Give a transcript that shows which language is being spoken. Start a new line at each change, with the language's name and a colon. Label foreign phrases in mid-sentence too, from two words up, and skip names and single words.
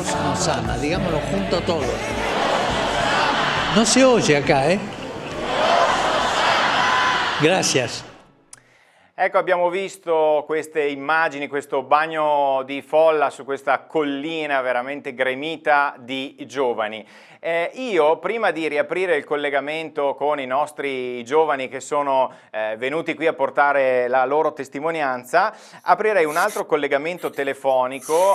Spanish: mano sana, digámoslo junto a todos. No se oye acá, ¿eh? Gracias.
Italian: Ecco, abbiamo visto queste immagini, questo bagno di folla su questa collina veramente gremita di giovani. Io, prima di riaprire il collegamento con i nostri giovani che sono venuti qui a portare la loro testimonianza, aprirei un altro collegamento telefonico.